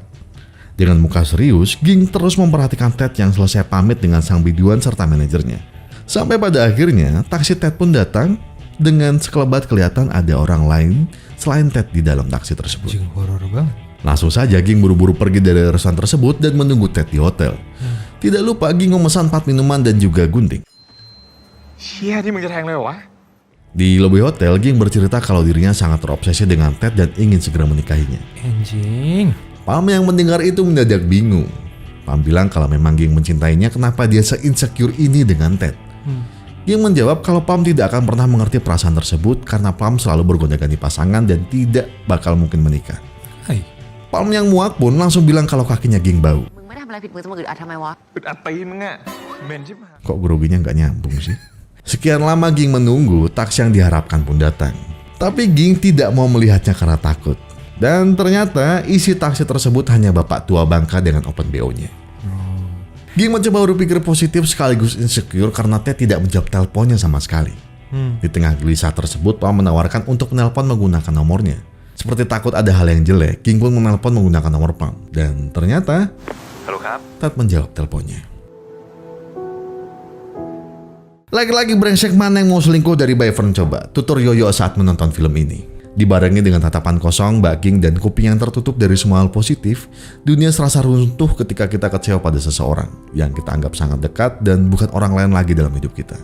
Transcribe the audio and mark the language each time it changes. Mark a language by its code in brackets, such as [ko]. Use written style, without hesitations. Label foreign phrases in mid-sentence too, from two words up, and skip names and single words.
[id] Dengan muka serius, Ging terus memperhatikan Ted yang selesai pamit dengan sang biduan serta manajernya. Sampai pada akhirnya, taksi Ted pun datang dengan sekelebat kelihatan ada orang lain selain Ted di dalam taksi tersebut. Horor banget. Langsung saja Ging buru-buru pergi dari restoran tersebut dan menunggu Ted di hotel. Tidak lupa Ging memesan 4 minuman dan juga gunting. [th] เชี่ยที่มึงจะแทงเลยเหรอวะ [id] Di lobi hotel, Ging bercerita kalau dirinya sangat terobsesi dengan Ted dan ingin segera menikahinya. Anjing. Pam yang mendengar itu mendadak bingung. Pam bilang kalau memang Ging mencintainya, kenapa dia se-insecure ini dengan Ted. Ging menjawab kalau Pam tidak akan pernah mengerti perasaan tersebut karena Pam selalu bergonta-ganti pasangan dan tidak bakal mungkin menikah. Hai. Pam yang muak pun langsung bilang kalau kakinya Ging bau. [th] มึงไม่ได้ทำอะไรผิดมึงจะมาอึดอัดทำไมวะ อึดอัดตีนมึงอะเหม็นชิบหาย [id] Kok groginya nggak nyambung sih? Sekian lama Ging menunggu, taksi yang diharapkan pun datang. Tapi Ging tidak mau melihatnya karena takut. Dan ternyata isi taksi tersebut hanya bapak tua bangka dengan open BO-nya. Ging mencoba berpikir positif sekaligus insecure karena Ted tidak menjawab teleponnya sama sekali. Di tengah gelisah tersebut, Pam menawarkan untuk menelpon menggunakan nomornya. Seperti takut ada hal yang jelek, Ging pun menelpon menggunakan nomor Pam. Dan ternyata, [th] ฮัลโหลครับ [id] Ted menjawab teleponnya. Lagi-lagi brengsek mana yang mau selingkuh dari Bayfern coba? Tutur Yoyo saat menonton film ini. Dibarengi dengan tatapan kosong, Mbak Ging dan kuping yang tertutup dari semua hal positif, dunia serasa runtuh ketika kita kecewa pada seseorang yang kita anggap sangat dekat dan bukan orang lain lagi dalam hidup kita.